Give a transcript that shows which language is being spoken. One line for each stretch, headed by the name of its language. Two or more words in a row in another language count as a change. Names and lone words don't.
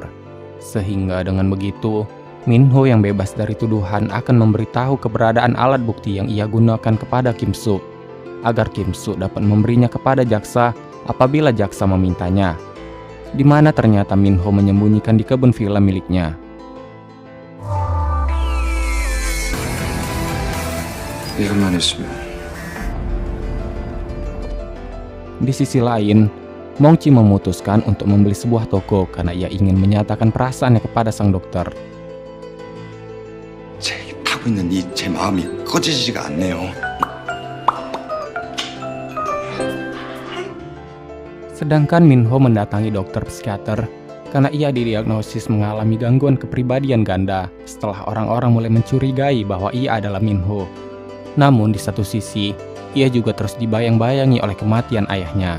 Indonesian: Sehingga dengan begitu, Minho yang bebas dari tuduhan akan memberitahu keberadaan alat bukti yang ia gunakan kepada Kim Soo, agar Kim Soo dapat memberinya kepada jaksa apabila jaksa memintanya, di mana ternyata Minho menyembunyikan di kebun villa miliknya.
Korean: 이것만 있으면
Indonesian: Di sisi lain, Mongchi memutuskan untuk membeli sebuah toko karena ia ingin menyatakan perasaannya kepada sang dokter.
Korean: 제 타고 있는 제 마음이 꺼지지가 않네요.
Indonesian: Sedangkan Minho mendatangi dokter psikiater karena ia didiagnosis mengalami gangguan kepribadian ganda setelah orang-orang mulai mencurigai bahwa ia adalah Minho. Namun di satu sisi, ia juga terus dibayang-bayangi oleh kematian ayahnya.